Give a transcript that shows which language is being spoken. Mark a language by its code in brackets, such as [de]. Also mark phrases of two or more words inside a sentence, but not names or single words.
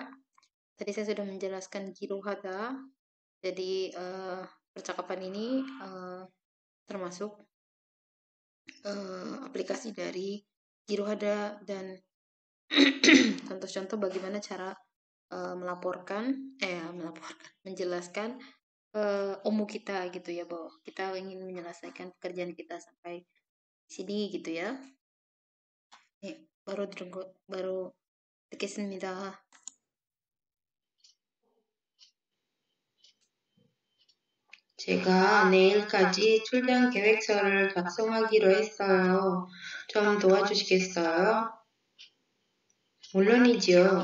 [id] Tadi saya sudah menjelaskan Girohata. Jadi percakapan ini termasuk aplikasi dari Girohata dan contoh-contoh bagaimana cara menjelaskan omu kita gitu ya, bahwa kita ingin menyelesaikan pekerjaan kita sampai sini gitu ya. [ko] 바로 듣겠습니다. 제가 내일까지 출장 계획서를 작성하기로 했어요. 좀 도와주시겠어요? 물론이지요.